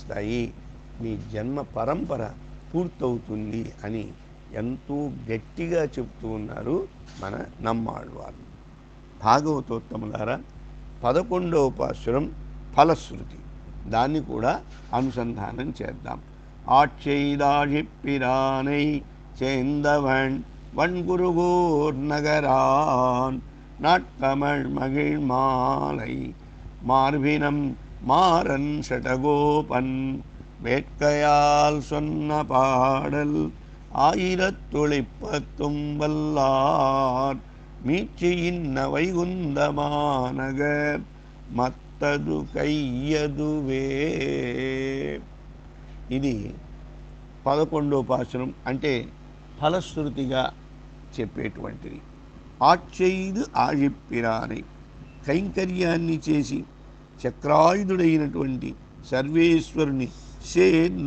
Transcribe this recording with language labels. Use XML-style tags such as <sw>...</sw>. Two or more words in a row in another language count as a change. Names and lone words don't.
<te>మీ జన్మ పరంపర పూర్తవుతుంది అని ఎంతో గట్టిగా చెప్తూ ఉన్నారు మన నమ్మాళ్ళవారు. భాగవతోత్తములారా, 11వ పాశురం ఫలశ్రుతి, దాన్ని కూడా అనుసంధానం చేద్దాం.</te> <ta>ஆட்செய்தாழிப்பிரானை சேர்ந்தவன் வன்குருகூர் நகரான் நாட்கமழ் மகிழ் மாலை மார்பினம் மாறன் ஷடகோபன் வேட்கையால் சொன்ன பாடல் ஆயிரத்துளிப்பத்தும் வல்லார் மீட்சியின்ன வைகுந்தமாநகர் மற்றது கையதுவே.</ta> <te>ఇది 11వ పాశురం, అంటే ఫలశ్రుతిగా చెప్పేటువంటిది.</te> <ta>ஆட்செய்து ஆழிப்பிரானை,</ta> <te>కైంకర్యాన్ని చేసి చక్రాయుధుడైనటువంటి సర్వేశ్వరుని సేంద</te>